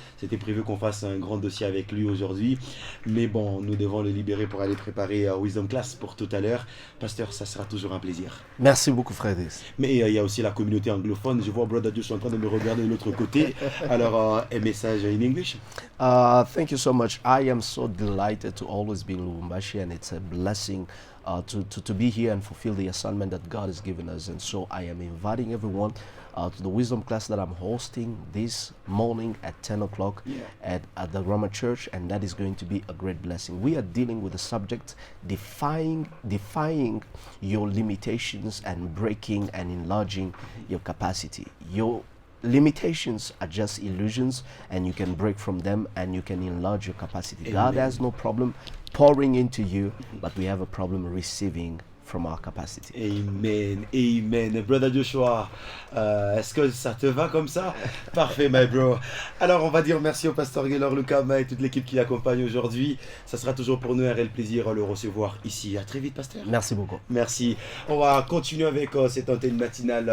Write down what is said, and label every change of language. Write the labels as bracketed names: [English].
[French] C'était prévu qu'on fasse un grand dossier avec lui aujourd'hui. Mais bon, nous devons le libérer pour aller préparer Wisdom Class pour tout à l'heure. Pasteur, ça sera toujours un plaisir. Merci beaucoup, frère Des. Mais il y a aussi la communauté anglophone. Je vois Brother Joe en train de me regarder de l'autre côté. Alors, un message [English] in English. Thank you so much. I am so delighted to always be in Lubumbashi, and it's a blessing to be here and fulfill the assignment that God has given us. And so I am inviting everyone to the wisdom class that I'm hosting this morning at 10 o'clock at the Rama Church, and that is going to be a great blessing. We are dealing with the subject defying your limitations and breaking and enlarging your capacity. Your limitations are just illusions, and you can break from them and you can enlarge your capacity. God has no problem pouring into you, but we have a problem receiving from our capacity. Amen, amen. [French] Brother Joshua, est-ce que ça te va comme ça? Parfait, [English] my bro. [French] Alors, on va dire merci au pasteur Gaylor Lukama et toute l'équipe qui l'accompagne aujourd'hui. Ça sera toujours pour nous un réel plaisir de le recevoir ici. À très vite, pasteur. Merci beaucoup. Merci. On va continuer avec cette antenne matinale.